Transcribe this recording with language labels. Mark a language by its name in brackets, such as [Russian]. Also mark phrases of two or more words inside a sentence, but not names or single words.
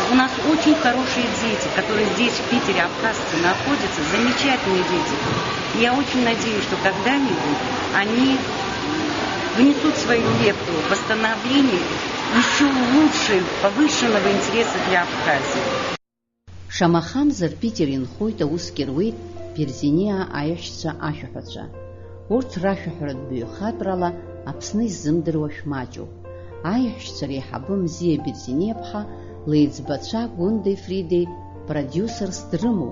[Russian] У нас очень хорошие дети, которые здесь, в Питере, абхазцы, находятся, замечательные дети. И я очень надеюсь, что когда-нибудь они внесут свою лепту в восстановление еще лучше повышенного интереса для Абхазии. [Abkhazian] Шамахамзар Питер инхоит аусгьы руеит Берзиниа аиҳәшьцәа ашәаҳәацәа. Урҭ рашәаҳәаратә баҩхатәрала Аԥсны иззымдыруа шәмаҷуп. Аиҳәшьцәа реиҳабы Мзиа Берзиниа-ԥҳа леиҵбацәа Гәындеи Фридеи продиусерс дрымоуп.